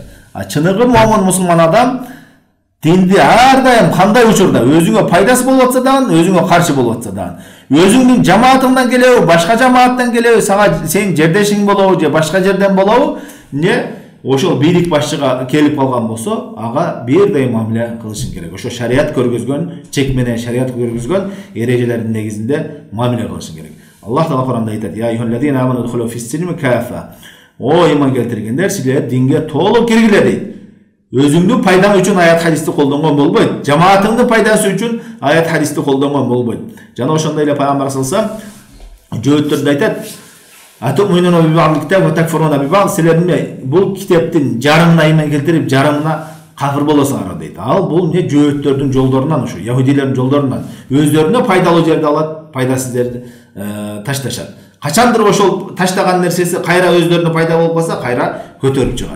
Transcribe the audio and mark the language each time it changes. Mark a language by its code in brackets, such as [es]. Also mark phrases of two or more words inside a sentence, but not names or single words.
[ky] Чыныгы момун мусулман адам динди ар дайым кандай учурда өзүңө пайдасы болуп атса дагы, өзүңө каршы болуп атса дагы, өзүңдүн жамаатыңдан келеби, башка жамааттан келеби, сага сен жердешиң болобу же башка жерден болобу, ошол бийлик башчыга келип калган болсо, ага бир дайым мамиле кылышың керек. Ошо шарият көргөзгөн, чек менен шарият көргөзгөн эрежелердин негизинде мамиле кылышың керек. Аллах Таала Куранда айтат: [ar] "يا أيها الذين آمنوا ادخلوا في السلم كافة." [ky] О иман келтиргендер, силер динге толук киргиле дейт. Өзүңдүн пайдаң үчүн аят хадисти колдонгон болбойт. Жамаатыңдын пайдасы үчүн аят хадисти колдонгон болбойт. Жана ошондой эле Пайгамбар саллаллаху жөөттөрдө айтат: [ar] "أفتؤمنون ببعض الكتاب وتكفرون ببعض." [ky] Силер бул китептин жарымына иман келтирип, жарымына кафир болосуңар дейт. Ал бул жөөттөрдүн жолдорунан, ушу яһудилердин жолдорунан. Өздөрүнө пайдалуу жерди алат, пайдасыз жерди ташташат. Качандыр ошол таштаган нерсеси кайра өздөрүнө пайда болуп калса, кайра көтөрүп чыгат.